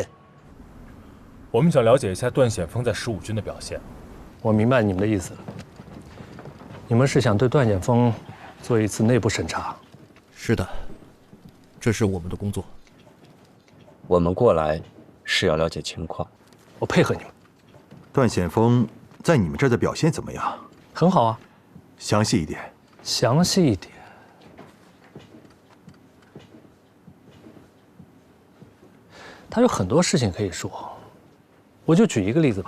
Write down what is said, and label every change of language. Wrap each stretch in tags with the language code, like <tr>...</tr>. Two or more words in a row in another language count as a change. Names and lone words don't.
<zh>我們想了解一下段顯鋒在15軍的表現。我明白你們的意思了。你們是想對段顯鋒做一次內部審查？是的，這是我們的工作。我們過來是要了解情況。我配合你們。段顯鋒在你們這兒的表現怎麼樣？很好啊。詳細一點。詳細一點。他有很多事情可以說，我就舉一個例子吧。</zh>